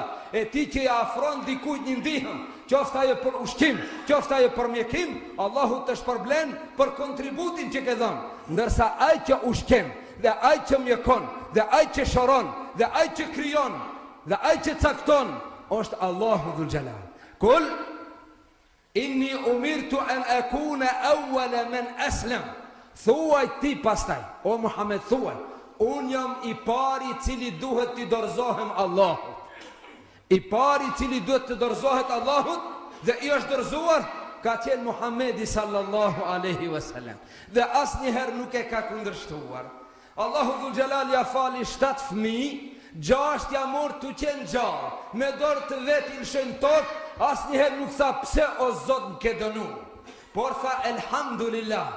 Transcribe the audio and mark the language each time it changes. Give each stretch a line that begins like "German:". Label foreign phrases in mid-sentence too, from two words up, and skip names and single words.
Albanian: E ti që i afron dikujt një ndihëm, qoftë ajo për ushqim, qoftë ajo për mjekim, Allahu të shpërblen për kontributin që ke dhënë. Ndërsa ai që ushqen, dhe ai që mjekon, dhe ai që shoron, dhe ai që krijon, dhe ai që cakton, është Allahu
Arabic: ذو الجلال. قل إني أمرت أن أكون أول من أسلم.
Albanian: Thuaj ti pastaj, o Muhammed, thuaj, unë jam i pari cili duhet të dorëzohem Allahut. I pari cili duhet të dorëzohet Allahut, dhe i është dorëzuar, ka qenë Muhammedi
Arabic: صلى الله عليه وسلم.
Albanian: Dhe asnjëherë nuk e ka kundërshtuar. Allahu
Arabic: ذو الجلال
Albanian: ja fali 7 fëmijë, 6 ja mor të qenë gjallë, me dorë të vetin shën tokë, asnjëherë nuk tha pse o Zot më ke dënu, por tha elhamdulillah.